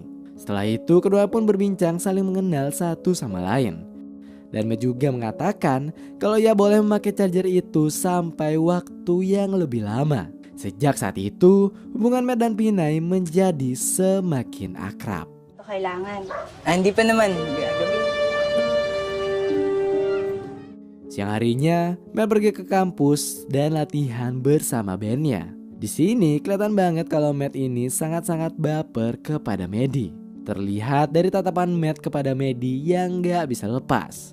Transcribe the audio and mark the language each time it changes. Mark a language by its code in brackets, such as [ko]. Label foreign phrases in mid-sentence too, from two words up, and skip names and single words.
[id] Setelah itu kedua pun berbincang saling mengenal satu sama lain. Dan Matt juga mengatakan kalau ia boleh memakai charger itu sampai waktu yang lebih lama. Sejak saat itu hubungan Matt dan Pinay menjadi semakin akrab. [tl] Kailangan. Hindi pa naman. [id] Siang harinya Matt pergi ke kampus dan latihan bersama bandnya. Di sini kelihatan banget kalau Matt ini sangat-sangat baper kepada Maddie. Terlihat dari tatapan Matt kepada Maddie yang gak bisa lepas.